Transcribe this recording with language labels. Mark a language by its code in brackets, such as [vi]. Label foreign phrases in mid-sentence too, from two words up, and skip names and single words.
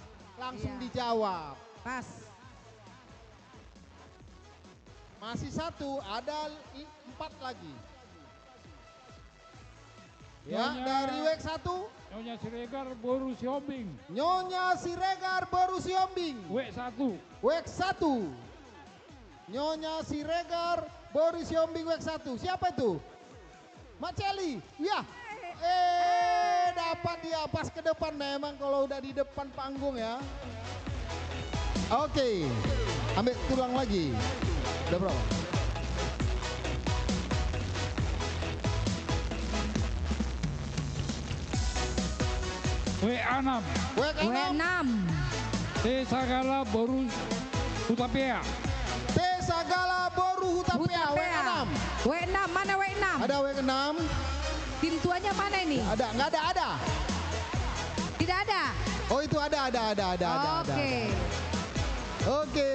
[id] Langsung dijawab. Pas. Masih 1, ada 4 lagi. Ya, dari Wek 1. Nyonya Siregar Boru Siombing. Wek 1. Nyonya Siregar Boru Siombing Wek 1. Siapa itu? Mak Celi. Ya. Dapat dia pas ke depan memang kalau udah di depan panggung ya. Oke. Ambil tulang lagi. Udah berapa? Wek 6. Tesagala Boru Hutapea. Wek 6, mana Wek 6? Ada Wek 6. Tintuannya mana ini? Nggak ada. Tidak ada. Oh itu ada. Oke.